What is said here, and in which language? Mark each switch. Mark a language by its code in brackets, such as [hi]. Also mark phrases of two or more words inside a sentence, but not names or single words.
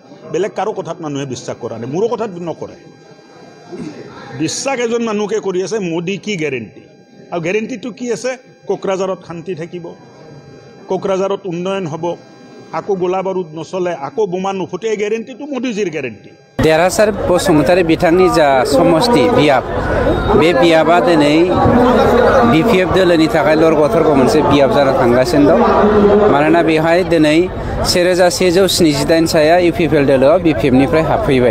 [as] বেলেগ কাৰো কথাত মানুহে বিশ্বাস কৰা নাই, মোৰো কথাত নকৰে। বিশ্বাস এজন মানুহকে কৰি আছে, [hi] मोदी की गारंटी। [as] আৰু গেৰেণ্টিটো কি আছে? কোকৰাঝাৰত শান্তি থাকিব, কোকৰাঝাৰত উন্নয়ন হ'ব, আকৌ গোলা বাৰুদ নচলে, আকৌ বোমা নুফুটে। এই গেৰেণ্টিটো মোদীজীৰ গেৰেণ্টি। [brx] देरहासार बसुमतारी बिथांनि जा समष्टि बियाब बे बियाबा दिनै बिपिएफ दोलोनि थाखाय लरग' थरग' मोनसे बियाब जाना थांगासिनो दं। मानोना बेवहाय दिनै 1178 साया इउपिएफएल दोलोआव बिपिएफनिफ्राय हाबफैबाय।